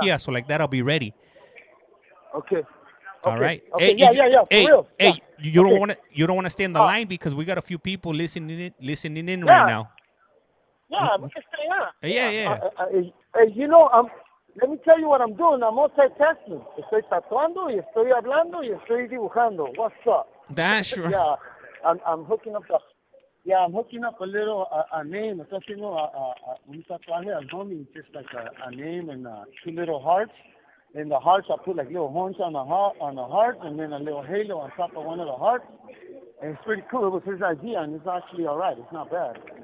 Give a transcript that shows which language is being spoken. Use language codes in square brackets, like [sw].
[en] kiosk, so like that I'll be ready. Okay. All right. Okay. Yeah. For hey, real. hey, Yeah. you don't want to stay in the line because we got a few people listening in right now. Yeah, we can stay on. Yeah. You know, let me tell you what I'm doing. I'm multitasking. [es] Estoy tatuando y estoy hablando y estoy dibujando. [en] What's up? That's right. Yeah, I'm hooking up the. Yeah, I'm hooking up a little a name. It's just, [es] un tatuaje al homie, [en] just like a name and two little hearts. In the hearts, I put like little horns on the heart, and then a little halo on top of one of the hearts. And it's pretty cool. It was his idea, and it's actually all right. It's not bad.